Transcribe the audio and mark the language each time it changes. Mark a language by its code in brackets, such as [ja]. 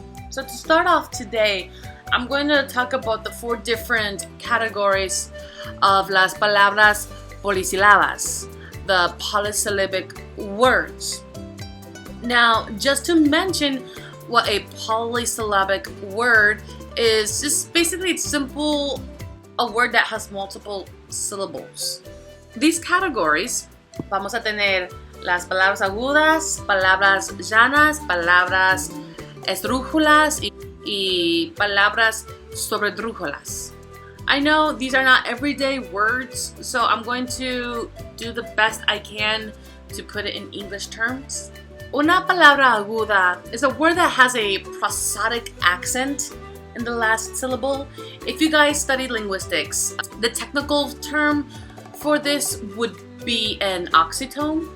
[en] So to start off today, I'm going to talk about the 4 different categories of las palabras polisílabas, the polysyllabic words. Now, just to mention what a polysyllabic word is, just basically it's simple, a word that has multiple syllables. These categories, [es] vamos a tener las palabras agudas, palabras llanas, palabras esdrújulas, y palabras sobredrújulas. [en] I know these are not everyday words, so I'm going to do the best I can to put it in English terms. [es] Una palabra aguda [en] is a word that has a prosodic accent in the last syllable. If you guys studied linguistics, the technical term for this would be an oxytone.